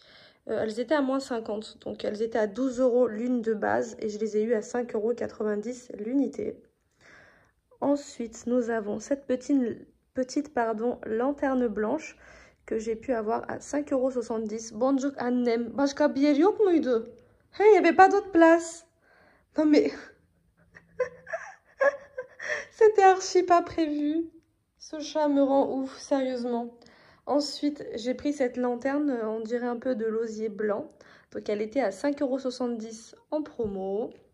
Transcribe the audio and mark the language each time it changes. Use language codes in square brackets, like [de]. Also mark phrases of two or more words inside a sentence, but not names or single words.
[fr] Elles étaient à moins 50, donc elles étaient à 12 € l'une de base et je les ai eues à 5,90 € l'unité. Ensuite, nous avons cette petite lanterne blanche que j'ai pu avoir à 5,70 €. [tr] Bonjour annem, başka bir yer yok muydu? [fr] Hey, il n'y avait pas d'autre place. Non mais, c'était archi pas prévu. Ce chat me rend ouf, sérieusement. Ensuite, j'ai pris cette lanterne, on dirait un peu de l'osier blanc. Donc elle était à 5,70 € en promo.